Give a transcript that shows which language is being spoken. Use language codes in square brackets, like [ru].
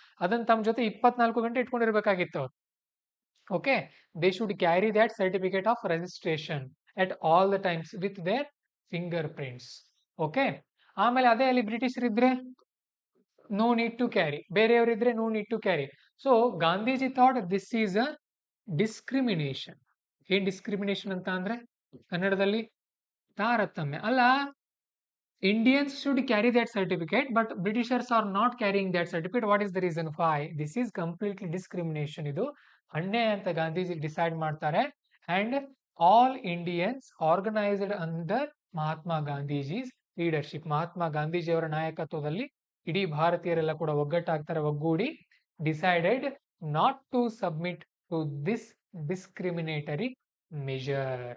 [kn] ಅದನ್ನ ತಮ್ಮ ಜೊತೆ 24 ಗಂಟೆ ಇಟ್ಕೊಂಡಿರ್ಬೇಕಾಗಿತ್ತು ಅವ್ರು. [en] Okay, they should carry that certificate of registration at all the times with their finger prints. Okay, [kn] ಆಮೇಲೆ ಅದೇ ಅಲ್ಲಿ ಬ್ರಿಟಿಷರಿದ್ರೆ [en] no need to carry, [kn] ಬೇರೆಯವರಿದ್ರೆ [en] No need to carry. So Gandhiji thought this is a discrimination. [kn] ಏನ್ discrimination ಅಂತ ಅಂದ್ರೆ ಕನ್ನಡದಲ್ಲಿ ತಾರತಮ್ಯ. [en] ಅಲ್ಲ, Indians should carry that certificate, but Britishers are not carrying that certificate. What is the reason why? This is completely discrimination. [kn] ಇದು ಅನ್ಯಾಯ ಅಂತ Gandhiji decide ಮಾಡ್ತಾರೆ. [en] And all Indians organised under Mahatma Gandhiji's leadership. [kn] Mahatma ಗಾಂಧೀಜಿಯವರ ನಾಯಕತ್ವದಲ್ಲಿ ಇಡೀ ಭಾರತೀಯರೆಲ್ಲ ಕೂಡ ಒಗ್ಗಟ್ಟಾಗ್ತಾರೆ, ಒಗ್ಗೂಡಿ [en] Decided not to submit to this discriminatory measure.